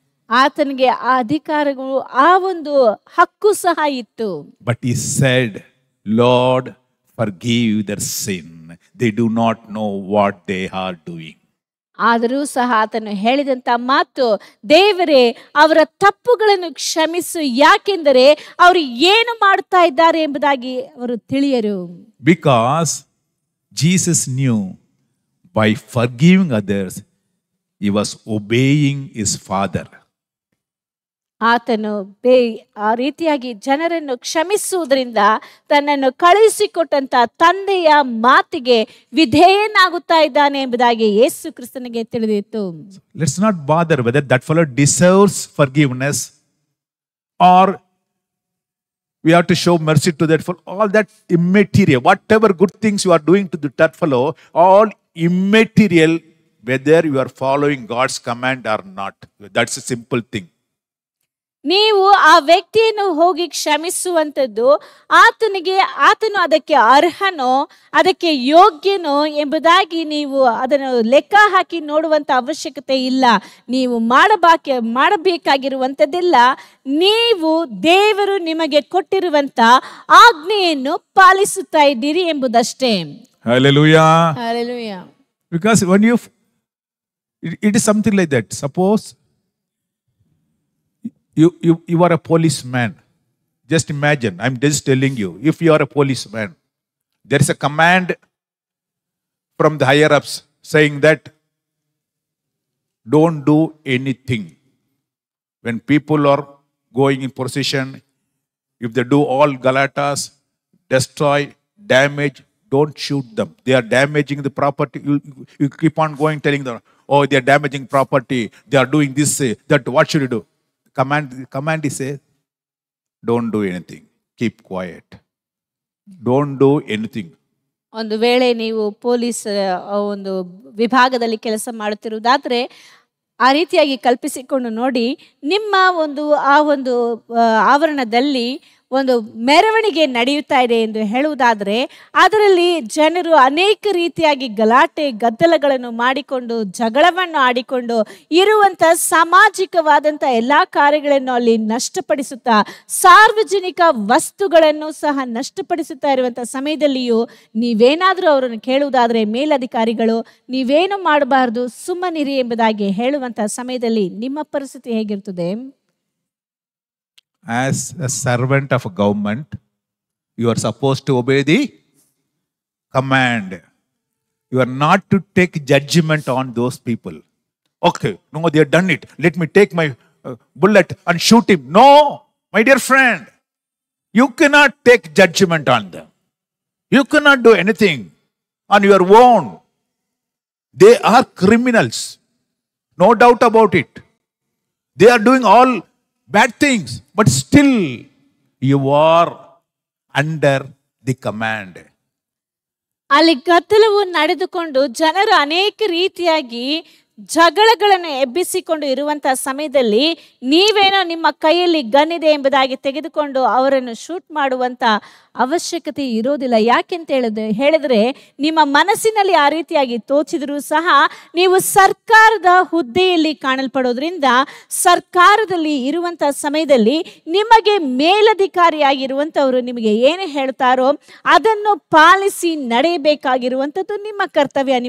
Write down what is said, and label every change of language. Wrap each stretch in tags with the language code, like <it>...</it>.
<kn>ಆತನಿಗೆ ಆ ಅಧಿಕಾರಗಳು, ಆ ಒಂದು ಹಕ್ಕು ಸಹ ಇತ್ತು.</kn> <en>But he said, Lord, forgive their sin. They do not know what they are doing.</en> <kn>ಆದರೂ ಸಹ ಆತನು ಹೇಳಿದಂತ ಮಾತು, ದೇವರೇ ಅವರ ತಪ್ಪುಗಳನ್ನು ಕ್ಷಮಿಸು, ಯಾಕೆಂದರೆ ಅವರು ಏನು ಮಾಡ್ತಾ ಇದ್ದಾರೆ ಎಂಬುದಾಗಿ ಅವರು ತಿಳಿಯರು.</kn> <en>Because Jesus knew by forgiving others, he was obeying his Father.</en> <kn>ಆತನು ಆ ರೀತಿಯಾಗಿ ಜನರನ್ನು ಕ್ಷಮಿಸುವುದರಿಂದ ತನ್ನನ್ನು ಕಳುಹಿಸಿಕೊಟ್ಟಂತ ತಂದೆಯ ಮಾತಿಗೆ ವಿಧೇಯನಾಗುತ್ತಾ ಇದ್ದಾನೆ ಎಂಬುದಾಗಿ ಯೇಸು ಕ್ರಿಸ್ತನಿಗೆ ತಿಳಿದಿತ್ತು.</kn> <en>Let's not bother whether that fellow deserves forgiveness or we have to show mercy to that fellow. All that immaterial. Whatever good things you are doing to that fellow, all immaterial, whether you are following God's command or not. That's a simple thing.</en> <kn>ನೀವು ಆ ವ್ಯಕ್ತಿಯನ್ನು ಹೋಗಿ ಕ್ಷಮಿಸುವಂಥದ್ದು ಆತನು ಅದಕ್ಕೆ ಅರ್ಹನೋ, ಅದಕ್ಕೆ ಯೋಗ್ಯನೋ ಎಂಬುದಾಗಿ ನೀವು ಅದನ್ನು ಲೆಕ್ಕ ಹಾಕಿ ನೋಡುವಂತ ಅವಶ್ಯಕತೆ ಇಲ್ಲ. ನೀವು ಮಾಡಬೇಕಾಗಿರುವಂಥದ್ದೆಲ್ಲ ನೀವು ದೇವರು ನಿಮಗೆ ಕೊಟ್ಟಿರುವಂತ ಆಜ್ಞೆಯನ್ನು ಪಾಲಿಸುತ್ತಾ ಇದ್ದೀರಿ ಎಂಬುದಷ್ಟೇ.</kn> <en>Hallelujah. Hallelujah. Because when it is something like that. Suppose you are a policeman. Just imagine, I'm just telling you, if you are a policeman, there is a command from the higher ups saying that don't do anything. When people are going in procession, if they do all galatas, destroy, damage, don't shoot them. They are damaging the property. You keep on going telling them, oh, they are damaging property, they are doing this, that, what should you do? Command is say, don't do anything. Keep quiet. Don't do anything.</en> <kn>ಒಂದು ವೇಳೆ ನೀವು police ಒಂದು ವಿಭಾಗದಲ್ಲಿ ಕೆಲಸ ಮಾಡುತ್ತಿರುವುದಾದ್ರೆ ಆ ರೀತಿಯಾಗಿ ಕಲ್ಪಿಸಿಕೊಂಡು ನೋಡಿ, ನಿಮ್ಮ ಆ ಒಂದು ಆವರಣದಲ್ಲಿ ಒಂದು ಮೆರವಣಿಗೆ ನಡೆಯುತ್ತಾ ಇದೆ ಎಂದು ಹೇಳುವುದಾದರೆ ಅದರಲ್ಲಿ ಜನರು ಅನೇಕ ರೀತಿಯಾಗಿ ಗಲಾಟೆ ಗದ್ದಲಗಳನ್ನು ಮಾಡಿಕೊಂಡು ಜಗಳವನ್ನು ಆಡಿಕೊಂಡು ಇರುವಂಥ ಸಾಮಾಜಿಕವಾದಂಥ ಎಲ್ಲ ಕಾರ್ಯಗಳನ್ನು ಅಲ್ಲಿ ನಷ್ಟಪಡಿಸುತ್ತಾ ಸಾರ್ವಜನಿಕ ವಸ್ತುಗಳನ್ನು ಸಹ ನಷ್ಟಪಡಿಸುತ್ತಾ ಇರುವಂಥ ಸಮಯದಲ್ಲಿಯೂ ನೀವೇನಾದರೂ ಅವರನ್ನು ಕೇಳುವುದಾದರೆ ಮೇಲಧಿಕಾರಿಗಳು ನೀವೇನು ಮಾಡಬಾರದು ಸುಮ್ಮನಿರಿ ಎಂಬುದಾಗಿ ಹೇಳುವಂಥ ಸಮಯದಲ್ಲಿ ನಿಮ್ಮ ಪರಿಸ್ಥಿತಿ ಹೇಗಿರ್ತದೆ?</kn> <en>As a servant of a government, you are supposed to obey the command. You are not to take judgment on those people. Okay, no, they have done it. Let me take my bullet and shoot him. No, my dear friend, you cannot take judgment on them. You cannot do anything on your own. They are criminals. No doubt about it. They are doing all bad things, but still you are under the command.</en> <kn>ಅಲ್ಲಿ ಗದ್ದಲವು ನಡೆದುಕೊಂಡು ಜನರು ಅನೇಕ ರೀತಿಯಾಗಿ ಜಗಳಗಳನ್ನು ಎಬ್ಬಿಸಿಕೊಂಡು ಇರುವಂತಹ ಸಮಯದಲ್ಲಿ ನೀವೇನೋ ನಿಮ್ಮ ಕೈಯಲ್ಲಿ ಗನ್ ಇದೆ ಎಂಬುದಾಗಿ ತೆಗೆದುಕೊಂಡು ಅವರನ್ನು ಶೂಟ್ ಮಾಡುವಂತ ಅವಶ್ಯಕತೆ ಇರೋದಿಲ್ಲ. ಯಾಕೆಂತ ಹೇಳಿದ್ರೆ ನಿಮ್ಮ ಮನಸ್ಸಿನಲ್ಲಿ ಆ ರೀತಿಯಾಗಿ ತೋಚಿದರೂ ಸಹ ನೀವು ಸರ್ಕಾರದ ಹುದ್ದೆಯಲ್ಲಿ ಕಾಣಲ್ಪಡೋದ್ರಿಂದ ಸರ್ಕಾರದಲ್ಲಿ ಇರುವಂತಹ ಸಮಯದಲ್ಲಿ ನಿಮಗೆ ಮೇಲಧಿಕಾರಿಯಾಗಿರುವಂಥವರು ನಿಮಗೆ ಏನು ಹೇಳ್ತಾರೋ ಅದನ್ನು ಪಾಲಿಸಿ ನಡೆಯಬೇಕಾಗಿರುವಂಥದ್ದು ನಿಮ್ಮ ಕರ್ತವ್ಯ.</kn>